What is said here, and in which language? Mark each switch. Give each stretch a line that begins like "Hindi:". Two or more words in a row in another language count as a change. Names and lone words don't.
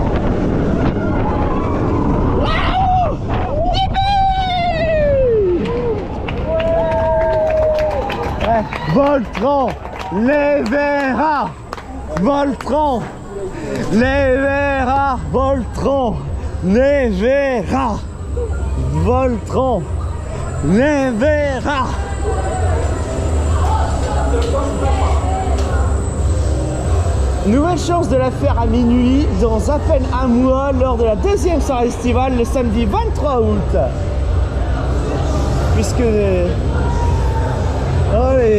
French: Voltron, Nevera, Voltron, Nevera, Voltron, Nevera, Voltron, Nevera. Nouvelle chance de la faire à minuit dans à peine un mois lors de la deuxième soirée estivale le samedi 23 août. Puisque... Allez.